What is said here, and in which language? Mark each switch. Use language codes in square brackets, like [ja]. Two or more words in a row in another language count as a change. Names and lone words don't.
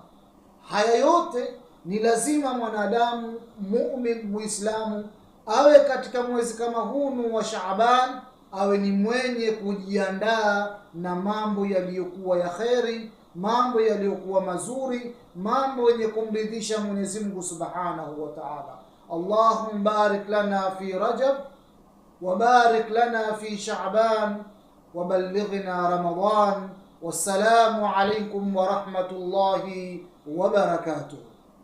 [sw] Haya yote ni lazima mwanadamu mu'min muislamu awe katika mwezi kama huu wa Shaaban, awe ni mwenye kujiandaa na mambo yaliyokuwa ya kheri, mambo yaliyokuwa mazuri, mambo yenye kumridhisha Mwenyezi Mungu [ar] سبحانه وتعالى. اللهم بارك لنا في رجب وبارك لنا في شعبان وبلغنا رمضان. والسلام عليكم ورحمة الله وبركاته.